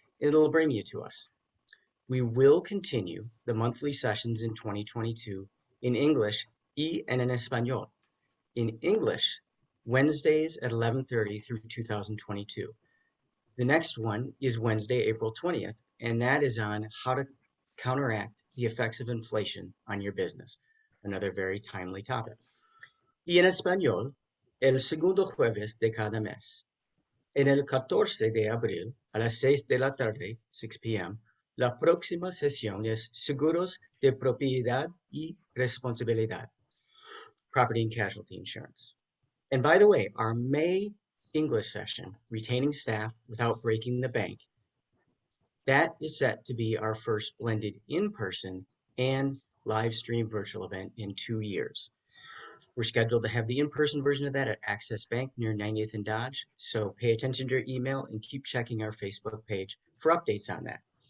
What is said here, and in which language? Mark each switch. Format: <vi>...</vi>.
<en>It'll bring you to us. We will continue the monthly sessions in 2022 in English</en> <es>y en español.</es> <en>In English, Wednesdays at 11:30 through 2022. The next one is Wednesday, April 20th, and that is on how to counteract the effects of inflation on your business. Another very timely topic.</en> <es>Y en español, el segundo jueves de cada mes. En el 14 de abril a las 6 de la tarde, 6 p.m., la próxima sesión es Seguros de Propiedad y Responsabilidad,</es> <en>Property and Casualty Insurance. And by the way, our May English session, Retaining Staff Without Breaking the Bank, that is set to be our first blended in-person and live stream virtual event in 2 years. We're scheduled to have the in-person version of that at Access Bank near 90th and Dodge, so pay attention to your email and keep checking our Facebook page for updates on that.</en>